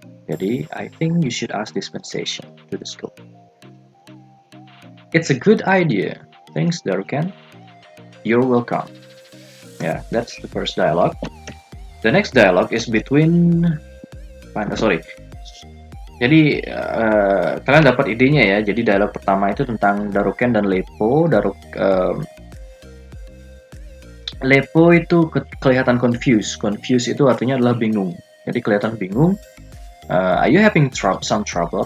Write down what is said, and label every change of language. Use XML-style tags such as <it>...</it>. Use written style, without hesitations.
<en>Jadi, I think you should ask dispensation to the school. It's a good idea. Thanks, Darukan. You're welcome. Yeah, that's the first dialogue. The next dialogue is between... sorry.</en> <id>Jadi, kalian dapat idenya ya. Jadi, dialog pertama itu tentang Daruken dan Lepo. Lepo itu kelihatan confused. Confused itu artinya adalah bingung. Jadi, kelihatan bingung.</id> <en>Are you having some trouble?</en>